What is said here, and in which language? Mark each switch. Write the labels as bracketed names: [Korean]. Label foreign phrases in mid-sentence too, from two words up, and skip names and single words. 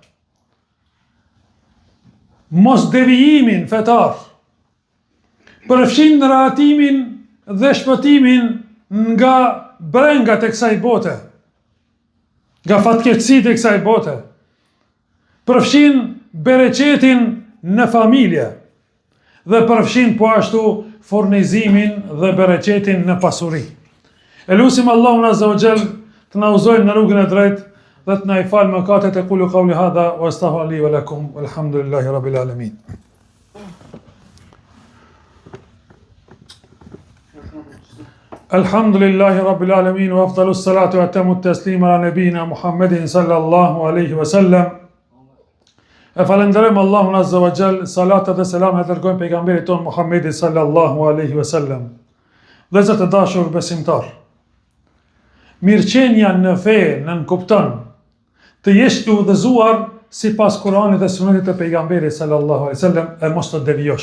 [Albanian] mos devijimin fetar, përfshin rahatimin dhe shpëtimin nga brengat e kësaj bote, nga fatkeqësitë e kësaj bote, përfshin bereqetin në familje dhe përfshin po ashtu furnizimin dhe bereqetin në pasuri. E lutim Allahun [Arabic] عز وجل [Albanian] të na udhëzojë në rrugën e drejtë dhe të na i falë mëkatet. [Arabic] أقول قولي هذا وأستغفر لي ولكم والحمد لله رب العالمين. الحمد لله رب العالمين وأفضل الصلاة وأتم التسليم على نبينا محمد صلى الله عليه وسلم. [Albanian] E falenderojmë Allahun [Arabic] عز وجل, [Albanian] salatat dhe selamet e dërgojmë pejgamberit ton Muhammedin [Arabic] صلى الله عليه وسلم. [Albanian] Vëllezër të dashur besimtar, mirëqenia në fe nën kupton të jesh i udhëzuar sipas Kuranit dhe Sunetit të pejgamberit [Arabic] صلى الله عليه وسلم [Albanian] e mos të devijosh.